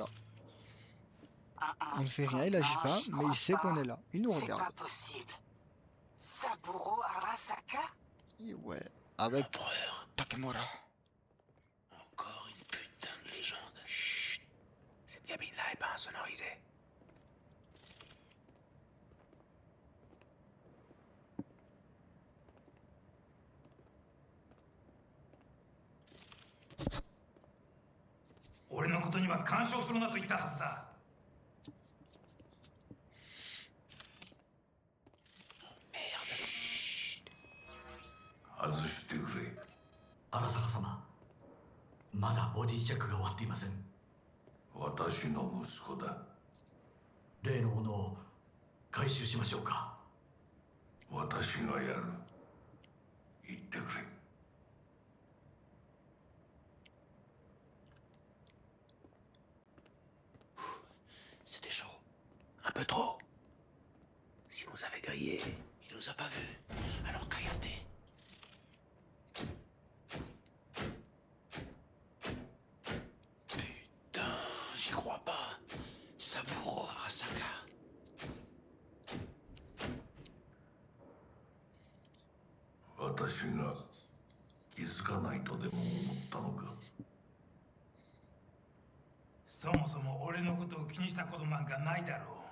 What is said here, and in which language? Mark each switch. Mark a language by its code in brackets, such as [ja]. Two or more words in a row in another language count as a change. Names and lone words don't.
[fr] On ne fait rien, il agit pas, mais il sait qu'on est là. Il nous C'est regarde. pas possible. Saburo Arasaka? Et ouais, avec Empereur. Takemura. Encore une putain de légende. Chut. Cette cabine-là est pas insonorisée. [ja] 俺のことには干渉するなと言ったはずだ。 [fr] Merde. [ja] 外してくれ。荒坂様、まだボディチェックが終わっていません。私の息子だ。例のものを回収しましょうか。私がやる。言ってくれ。 [fr] C'était chaud. Un peu trop. Si on s'avait grillé, il nous a pas vus. Alors Kayate. Putain, j'y crois pas. Saburo Arasaka. [ja] «私が気づかないとでも思ったのか。そもそも俺のことを気にしたことなんかないだろう。